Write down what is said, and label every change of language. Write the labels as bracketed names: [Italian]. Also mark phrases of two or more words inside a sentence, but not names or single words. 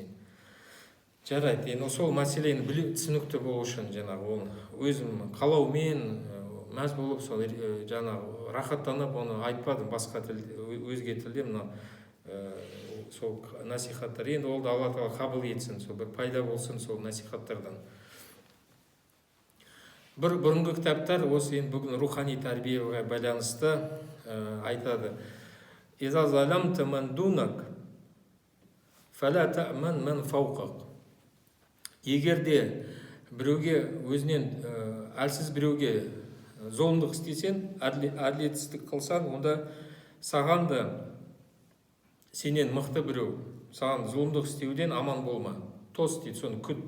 [Kazakh] Жарайды, енді сол мәселені түсінікті болу үшін жаңағы оны өзім қалаумен мәз болып сол жаңағы рахаттанып оны айтпадым басқа тілде, өзге тілде мына сол насихаттар. Енді ол да Алла Тағала қабыл етсін, сол бір пайда болсын сол насихаттардан. Бір бұрынғы кітаптар осы енді бүгін рухани тәрбиеге байланысты айтады. [Arabic] إذا ظلمت من دونك فلا تأمن من فوقك. [Kazakh] Егерде біреуге өзінен әлсіз біреуге зұлымдық істесең, әділетсіздік қылсаң, онда саған да сенен мықты біреу саған зұлымдық істеуден аман болма. Тос дейді, соны күт.